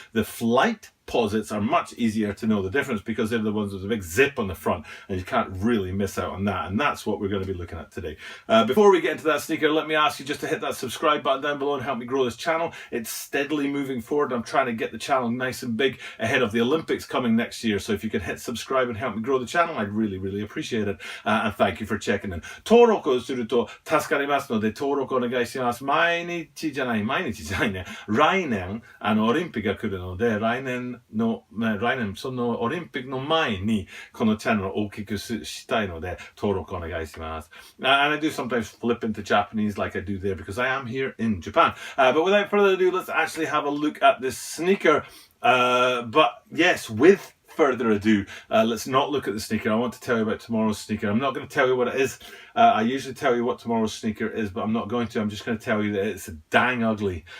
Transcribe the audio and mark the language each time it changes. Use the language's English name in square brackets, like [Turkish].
[English] The FLIGHTPOSITEs are much easier to know the difference because they're the ones with a big zip on the front, and you can't really miss out on that, and that's what we're going to be looking at today. Before we get into that sneaker, let me ask you just to hit that subscribe button down below and help me grow this channel. It's steadily moving forward. I'm trying to get the channel nice and big ahead of the Olympics coming next year, so if you can hit subscribe and help me grow the channel, I'd really appreciate it, and thank you for checking in. [Japanese] 登録をすると助かりますので登録お願いします。毎日じゃないね。来年オリンピックが来るので、来年そのオリンピックの前にこのチャンネルを大きくしたいので登録お願いします。 [English] And I do sometimes flip into Japanese like I do there because I am here in Japan. But without further ado, let's actually have a look at this sneaker. But yes, with further ado, let's not look at the sneaker. I want to tell you about tomorrow's sneaker. I'm not going to tell you what it is. I usually tell you what tomorrow's sneaker is, but I'm not going to. I'm just going to tell you that it's dang ugly.